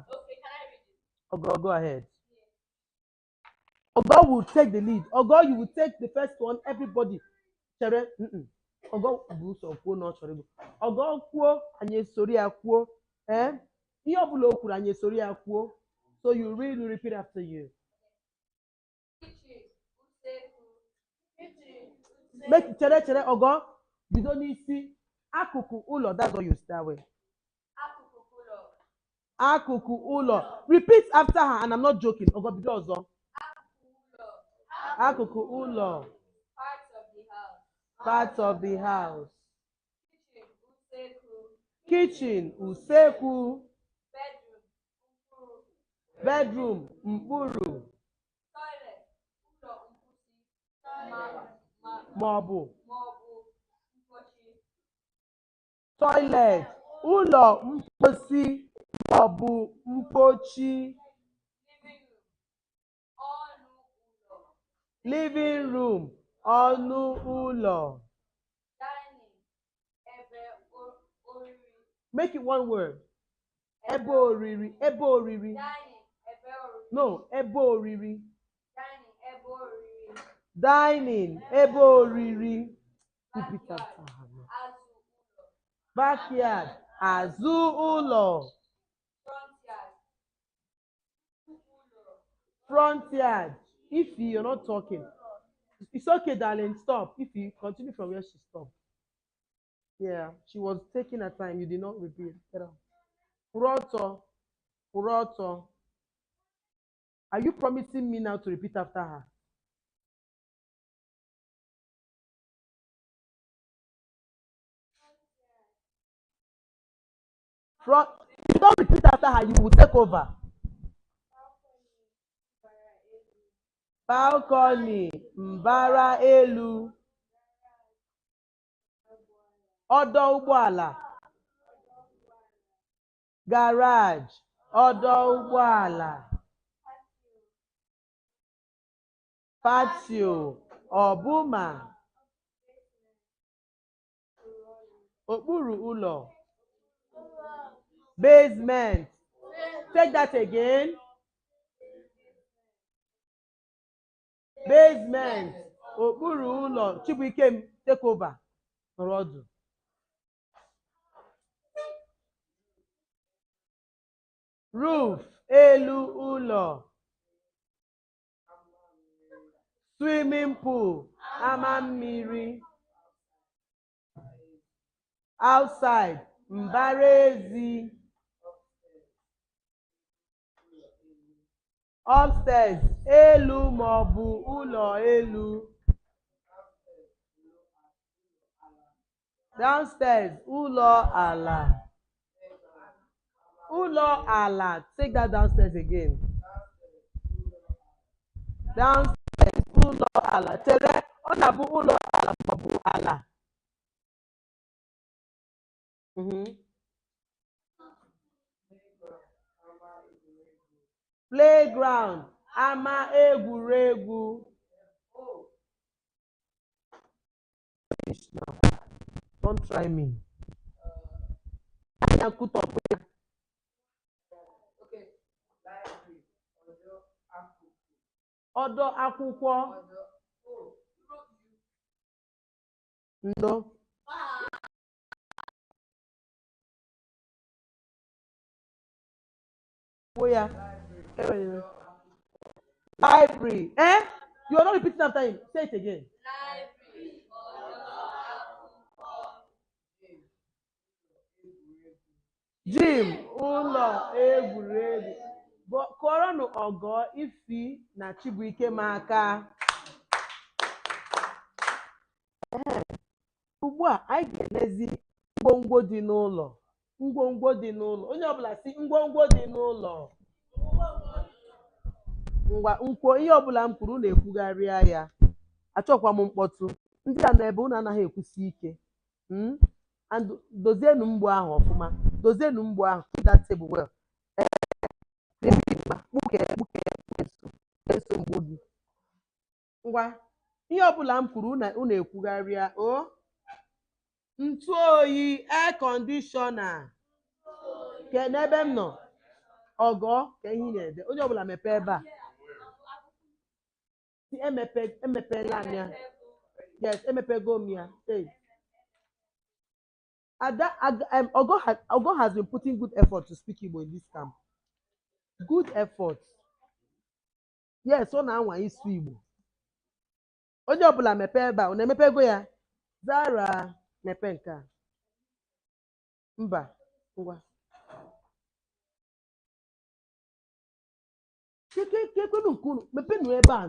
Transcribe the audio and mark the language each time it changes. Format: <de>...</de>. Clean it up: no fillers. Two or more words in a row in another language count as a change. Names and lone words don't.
<en>Okay, can I read it? Go ahead. Ogo will take the lead. Ogo, you will take the first one. Everybody.</en> <ig>Chere. Ogo bụ ụzọ kwuo na ọ chọrọ igbo. Ogo kwuo, anyị esori ya kwuo. Ihe ọbụla o kwuru, anyị esori ya kwuo.</ig> <en>So you really repeat after you.</en> <ig>Make chere Ogo bido n'isi akụkụ ụlọ.</ig> <en>That's what you start with.</en> <ig>Akụkụ ụlọ.</ig> <en>Repeat after her and I'm not joking.</en> <ig>Ogo bido ọzọ. Akụkụ ụlọ.</ig> <en>Parts of the house. Kitchen,</en> <ig>usekwu. Bedroom, mkpụrụ. Maọbụ. Toilet, ụlọ mposi maọbụ mpochi.</ig> <en>Living room,</en> <ig>ọnụ ụlọ.</ig> <en>Make it one word.</en> <ig>Ebe oriri. Ebe oriri. No, ebe oriri. Dining, ebe oriri.</ig> <en>Repeat after her. Backyard,</en> <ig>azụ ụlọ.</ig> <en>Front yard. If you're not talking, it's okay, darling. Stop. If you continue from where she stopped. Yeah, she was taking her time. You did not repeat. Get out. Puroto. Puroto. Are you promising me now to repeat after her? From, if you don't repeat after her, you will take over. Balcony,</en> <ig>mbara elu, ọdọ ụgbọala, garage, ọdọ ụgbọala, patio, ọbụma, okpuru ụlọ,</ig> <en>basement. Take that again. Basement,</en> <ig>okpuru ụlọ. Chibuikem,</ig> <en>take over.</en> <ig>Nọrọ. Roof, elu ụlọ.</ig> <en>Swimming pool,</en> <ig>ama mmiri. Outside, mbara ezi. Upstairs, elu maọbụ ụlọ elu. Downstairs, ụlọ ala. Ụlọ ala.</ig> <en>Take that downstairs again. Downstairs,</en> <ig>ụlọ ala. Chere, ọ na-abụ ụlọ ala maọbụ ala. Playground, ama egwuregwu.</ig> <en>Don't try me.</en> <ig>Ọdọ akwụkwọ. Ndo.</ig> <en>Library. You are not repeating after him. Say it again. Gym,</en> <ig>ụlọ egwuregwu. Kọrọnụ ọgọ Ifi na Chibuikem aka. Ugbu a anyị ga-elezi ngwongwo dị n'ụlọ. Ngwongwo dị n'ụlọ. Onye ọbụla si ngwongwo dị n'ụlọ. Ngwa nkwo ihe ọbụla m kwuru na-ekwugharịa ya. Achọkwa m mkpọtụ. Ndị a na-ebe unu anaghị ekwusi ike. And dozienụ mgbo ahụ ọfụma. Dozienụ mgbo ahụ.</ig> <en>Keep that table well.</en> <ig>Ngwa ihe ọbụla m kwuru unu ekwugharịa. Ntụ oyi,</ig> <en>air conditioner.</en> <ig>Ke n'ebe m nọ ọgọ ka ihe na-ede. Onye ọbụla mepee ebe a. Emepeela m ya. Yes, emepego m ya.</ig> <en>Ogo has been putting good effort to speak Igbo in this camp. Good effort. Yes,</en> <ig>ọ na-anwa isu Igbo. Onye ọbụla mepee ebe a. Ọ na-emepego ya? Zara, mepee nke a. Mba, ngwa. Kekwenu nke unu. Mepenụ ebe a.</ig>